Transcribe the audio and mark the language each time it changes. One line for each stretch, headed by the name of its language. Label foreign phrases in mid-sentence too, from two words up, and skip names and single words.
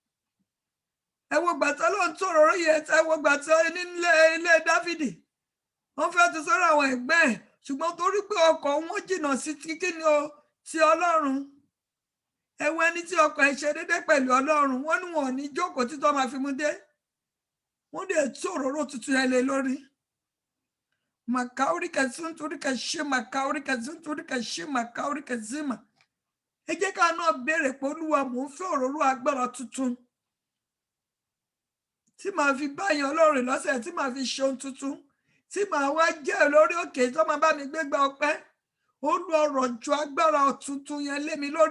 Yoruba: Ẹ wo gbàtà ló ń tó òróró yẹn, ẹ wo gbàtà nílé ilé Dáfídì, wọ́n fẹ́ ti sọ́rọ̀ àwọn ẹ̀gbẹ́ ẹ̀, ṣùgbọ́n torí pé ọkọ̀ wọn jìnnà sí kíni o ti Ọlọ́run. Ẹ wo ẹni tí ọkọ̀ ẹ̀ ṣe déédé pẹ̀lú Ọlọ́run, wọ́n ní wọn ò ní jókòó títọ́ máa fi mú dé. Wọ́n dẹ̀ tó òróró tuntun ẹ lé lórí. Makauri kazun turi kashima, kauri kazun turi kashima, kauri kazima. Ẹ jẹ́ ká náà béèrè pé Olúwa mò ń fẹ́ òróró agbára tuntun tí màá fi báyàn Ọlọ́run lọ́sẹ̀, tí màá fi ṣe ohun tuntun, tí màá wá jẹ́ lórí òkè tó máa bá mi gbégbá ọpẹ́. Olúwa rọ̀jò agbára tuntun yẹn lé mi lórí.